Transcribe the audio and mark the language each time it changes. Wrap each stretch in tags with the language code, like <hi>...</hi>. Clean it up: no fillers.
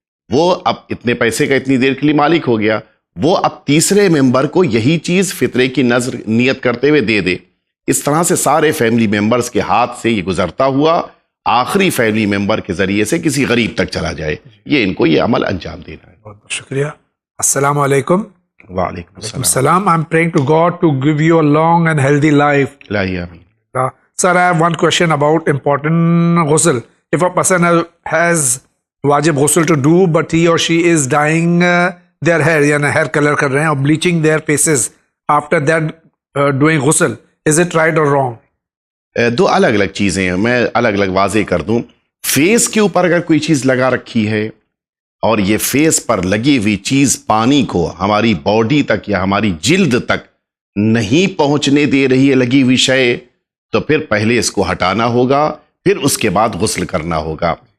<ur>وہ اب اتنے پیسے کا اتنی دیر کے لیے مالک ہو گیا، وہ اب تیسرے ممبر کو یہی چیز فطرے کی نظر نیت کرتے ہوئے دے دے۔ اس طرح سے سارے فیملی ممبرز کے ہاتھ سے یہ گزرتا ہوا آخری فیملی ممبر کے ذریعے سے کسی غریب تک چلا جائے، یہ ان کو یہ عمل انجام دینا ہے۔ بہت بہت شکریہ۔ السلام علیکم۔ وعلیکم السلام۔ السلام.</ur> <en>I'm praying to God to give you a long and healthy life.</en> <ur>الہی آمین۔</ur> <en>Sir, I have one question about important ghusl. If a person has wajib ghusl to do, but he or she is dyeing their hair,</en> <ur>یعنی hair color کر رہے ہیں اور</ur> <en>bleaching their faces after that doing ghusl, is it right or wrong?</en> <ur>دو الگ الگ چیزیں ہیں، میں الگ الگ واضح کر دوں۔ فیس کے اوپر اگر کوئی چیز لگا رکھی ہے اور یہ فیس پر لگی ہوئی چیز پانی کو ہماری باڈی تک یا ہماری جلد تک نہیں پہنچنے دے رہی ہے لگی ہوئی شے، تو پھر پہلے اس کو ہٹانا ہوگا، پھر اس کے بعد غسل کرنا ہوگا۔</ur>